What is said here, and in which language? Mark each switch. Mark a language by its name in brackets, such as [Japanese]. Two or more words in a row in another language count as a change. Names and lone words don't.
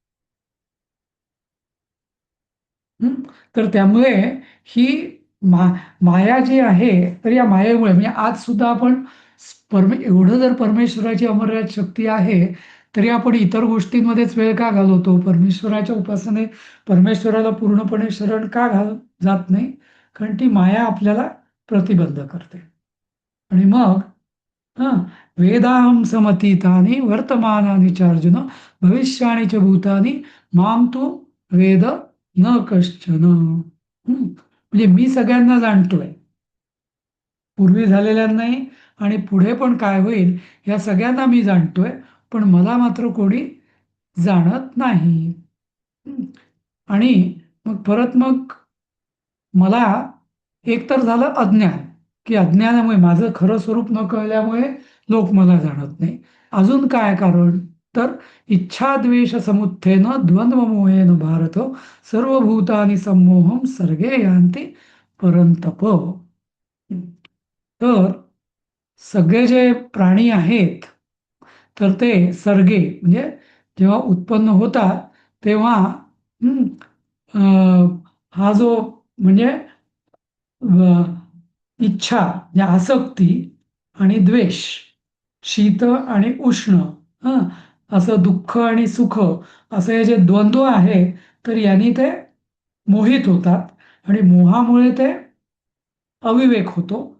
[Marathi] तर त्यामुळे ही माया जी आहे, तर या मायेमुळे म्हणजे आज सुद्धा आपण एवढं जर परमेश्वराची अमर्याद शक्ती आहे तरी आपण इतर गोष्टींमध्येच वेळ का घालवतो? परमेश्वराच्या उपासने परमेश्वराला पूर्णपणे शरण का जात नाही? कारण ती माया आपल्याला प्रतिबंध करते. आणि मग [Sanskrit] वेदाहं समतीतानि वर्तमानानि च अर्जुन भविष्याणि च भूतानि मां तु वेद न कश्चन. [Marathi] म्हणजे मी सगळ्यांना जाणतोय, पूर्वी झालेल्यांनाही आणि पुढे पण काय होईल या सगळ्यांना मी जाणतोय, पण मला मात्र कोणी जाणत नाही. आणि मग मला एकतर झालं अज्ञान, की अज्ञानामुळे माझं खरं स्वरूप न कळल्यामुळे लोक मला जाणत नाही. अजून काय कारण? तर [Sanskrit] इच्छा द्वेष समुत्थेन द्वंद्वमोहेन भारत सर्वभूतानि सम्मोहम सर्गे यान्ति परंतप. [Marathi] तर सगळे जे प्राणी आहेत तर ते सर्गे म्हणजे जेव्हा उत्पन्न होतात तेव्हा हा जो म्हणजे इच्छा म्हणजे आसक्ती आणि द्वेष, शीत आणि उष्ण, असं दुःख आणि सुख, असं हे जे द्वंद्व आहे तर यांनी ते मोहित होतात आणि मोहामुळे ते अविवेक होतो.